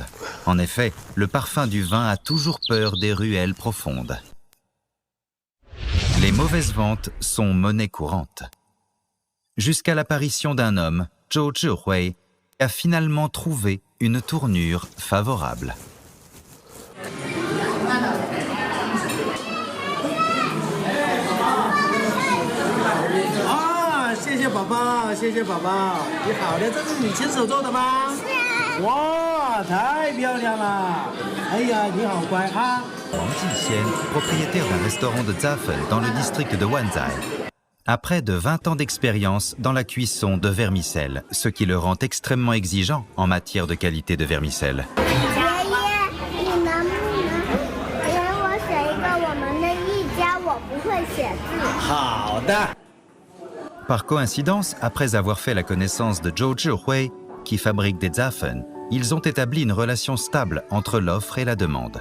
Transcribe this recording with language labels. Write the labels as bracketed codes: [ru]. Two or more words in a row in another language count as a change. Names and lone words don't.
[fr] En effet, le parfum du vin a toujours peur des ruelles profondes. Les mauvaises ventes sont monnaie courante. Jusqu'à l'apparition d'un homme, Zhou Zhihui a finalement trouvé une tournure favorable. [zh] 谢谢宝宝，谢谢宝宝，你好的，这是你亲手做的吗？是啊。哇，太漂亮了！哎呀，你好乖啊。 [fr] Wang Jixian, propriétaire d'un restaurant de Zapfen dans le district de Wanzai, a près de 20 ans d'expérience dans la cuisson de vermicelles, ce qui le rend extrêmement exigeant en matière de qualité de vermicelles. Par coïncidence, après avoir fait la connaissance de Zhou Zhihui, qui fabrique des Zapfen, ils ont établi une relation stable entre l'offre et la demande.